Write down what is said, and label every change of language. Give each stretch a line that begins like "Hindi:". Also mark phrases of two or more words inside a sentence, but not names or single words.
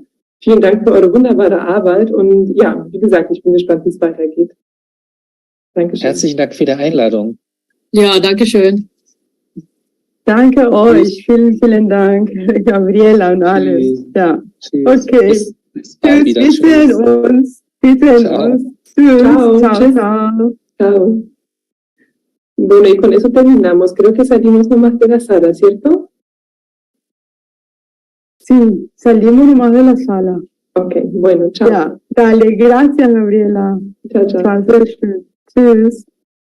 German: Vielen Dank für eure wunderbare Arbeit und ja, wie gesagt, ich bin gespannt, wie es weitergeht. Dankeschön. Herzlichen Dank für die Einladung. Ja, danke schön. Danke euch. Vielen Dank, Gabriela und alles. Ja. Okay. Tschüss. Wir sehen uns. Tschüss.
Spanish: Chao. Chao. Bueno, y con eso terminamos. Creo que salimos nomás de la sala, ¿cierto? Sí, salimos nomás de la sala. Ok, bueno, chao. Ja, dale, gracias, Gabriela. Chao, chao.
German: War sehr schön. Tschüss.